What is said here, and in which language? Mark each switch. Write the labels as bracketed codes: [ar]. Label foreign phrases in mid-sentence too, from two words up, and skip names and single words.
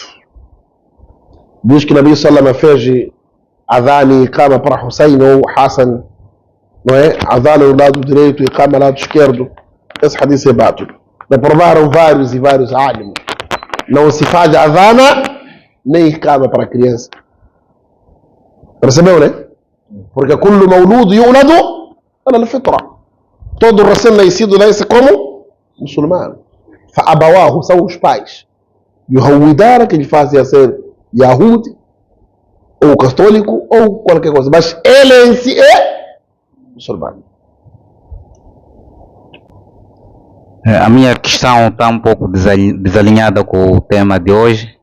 [pt] Diz que o [ar] نبي صلى الله [pt] fez azan e cama para Hussein ou Hassan, não é? Azan ao lado direito e cama ao lado esquerdo. Esse hadith é bátil. Reprovaram vários e vários alimos. Não se faz azana nem cama para a criança. Percebeu, né? [ar] Porque كل مولود يولد على الفطرة. [pt] Todo recém-nascido nasce como muçulmano. Fa'abawahu são os pais. Yuhawidara, que lhe fazem ser Yahudi, ou católico, ou qualquer coisa. Mas ele em si é muçulmano. A minha questão está um pouco desalinhada com o tema de hoje.